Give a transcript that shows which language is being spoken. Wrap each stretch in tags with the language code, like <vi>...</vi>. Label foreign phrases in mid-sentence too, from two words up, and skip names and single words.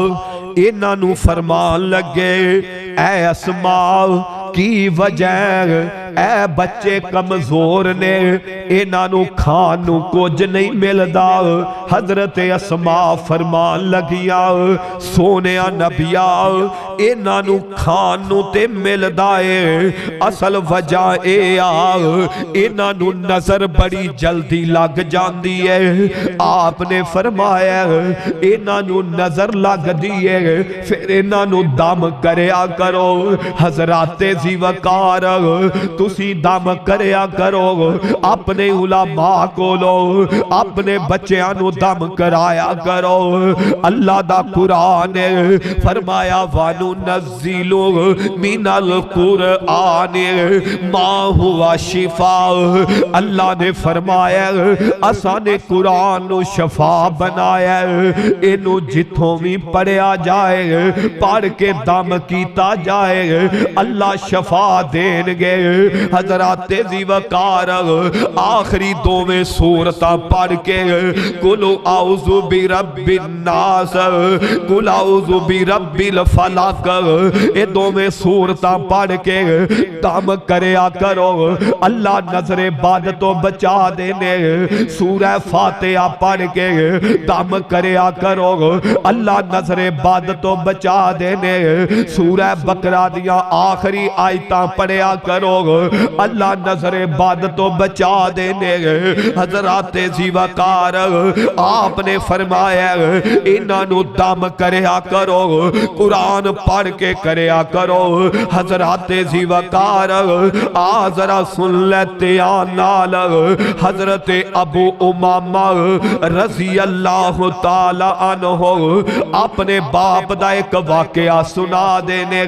<pa>انہوں فرمان لگے اے اسماء کی وجہ اے بچے کمزور نے انہوں کھانوں کچھ نہیں ملدا حضرت اسماء فرمان لگیا سونیا نبیا انہوں کھانوں تے ملدا ہے اصل وجہ اے انہوں نظر بڑی جلدی لگ جاندی ہے آپ نے فرمایا انہوں نظر لگ دیئے پھر انہوں دم کریا کرو حضرات ذی وقار تسی دم کریا کرو اپنے علماء کو لو اپنے بچیانو دم کرایا کرو اللہ دا قرآن فرمایا</pa> <ar>وَنُنَزِّلُ مِنَ الْقُرْآنِ مَا هُوَ شِفَاء</ar> <pa>اللہ نے فرمایا اساں نے قرآن نو شفا بنایا انو جتھوں بھی پڑھیا جائے پڑھ کے دم کیتا جائے اللہ شفا دین گے حضرات ذی وقار آخری دو میں سورتاں پڑھ کے</pa> <ar>قُلْ اعوذ برب الناس قُلْ اعوذ برب الفلق</ar> <pa>یہ دو میں سورتاں پڑھ کے دم کریا کرو اللہ نظر عبادت تو بچا دینے سورہ فاتحہ پڑھ کے دم کریا کرو اللہ نظر عبادت تو بچا دینے سورہ بقرہ دیا آخری آیتاں پڑھیا کرو اللہ نظر عبادت تو بچا دینے حضرات ذی وقار آپ نے فرمایا انہوں دم کریا کرو قرآن پڑھ کے کریا کرو حضرات ذی وقار ذرا سن لیتے آنال حضرت ابو امامہ</pa> <ar>رضی اللہ تعالی عنہ</ar> <pa>اپنے باپ دا ایک واقعہ سنا دینے</pa>